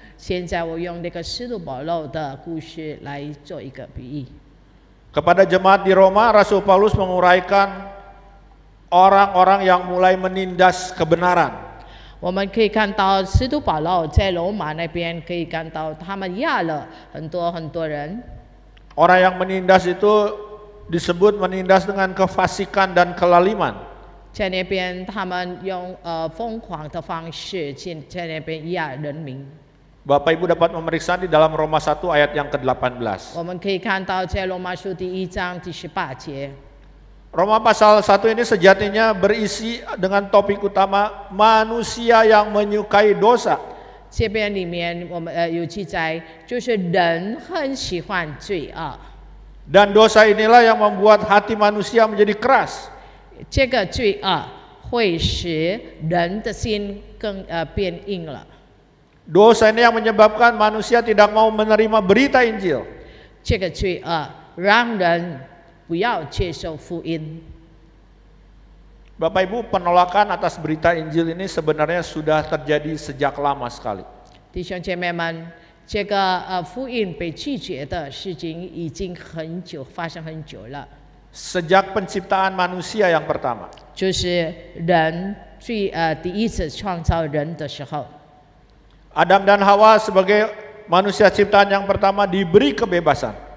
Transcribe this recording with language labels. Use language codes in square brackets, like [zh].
[zh] 现在我用那个使徒保罗的故事来做一个比喻。 [id] Kepada jemaat di Roma, Rasul Paulus menguraikan orang-orang yang mulai menindas kebenaran. [zh] 我们可以看到使徒保罗在罗马那边，可以看到他们压了很多人。 [id] Orang yang menindas itu disebut menindas dengan kefasikan dan kelaliman. [zh] 在那边他们用疯狂的方式在那边压人民。 [id] Bapak Ibu dapat memeriksa di dalam Roma 1 ayat yang ke-18. [zh] 我们可以看到在罗马书第1章第18节。 [id] Roma pasal 1 ini sejatinya berisi dengan topik utama manusia yang menyukai dosa. [zh] 这边里面我们有记载，就是人很喜欢罪恶。 [id] Dan dosa inilah yang membuat hati manusia menjadi keras. [zh] 这个罪恶会使人的心更变硬了。 [id] Dosa ini yang menyebabkan manusia tidak mau menerima berita Injil. [zh] 这个罪恶让人不要接受福音。 [id] Bapak Ibu, penolakan atas berita Injil ini sebenarnya sudah terjadi sejak lama sekali. [zh] 弟兄姐妹们，这个福音被拒绝的事情已经发生很久了。 [id] Sejak penciptaan manusia yang pertama. [zh] 就是人第一次创造人的时候， [id] Adam dan Hawa sebagai manusia ciptaan yang pertama diberi kebebasan.